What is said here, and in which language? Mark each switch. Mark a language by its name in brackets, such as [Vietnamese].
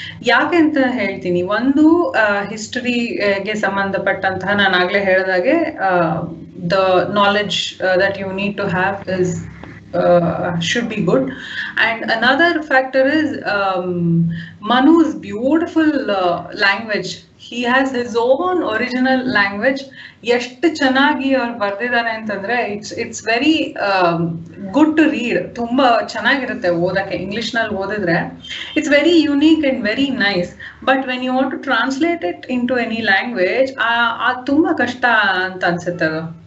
[Kannada] ಯಾಕೆ ಅಂತ ಹೇಳ್ತೀನಿ. ಒಂದು, ಹಿಸ್ಟರಿಗೆ ಸಂಬಂಧಪಟ್ಟಂತಹ, ನಾನು ಆಗ್ಲೇ ಹೇಳಿದಾಗೆ [English] The knowledge that you need to have is should be good, and another factor is Manu's beautiful language. He has his own original language. [Kannada] ಎಷ್ಟು ಚೆನ್ನಾಗಿ ಅವ್ರು ಬರ್ದಿದ್ದಾರೆ ಅಂತಂದ್ರೆ [English] It's very good to read. [Kannada] ತುಂಬಾ ಚೆನ್ನಾಗಿರುತ್ತೆ ಓದಕ್ಕೆ. ಇಂಗ್ಲಿಷ್ ನಲ್ಲಿ ಓದಿದ್ರೆ [English] It's very unique and very nice. But when you want to translate it into any language, [Kannada] ಅದು ತುಂಬಾ ಕಷ್ಟ ಅಂತ ಅನ್ಸುತ್ತೆ ಅದು.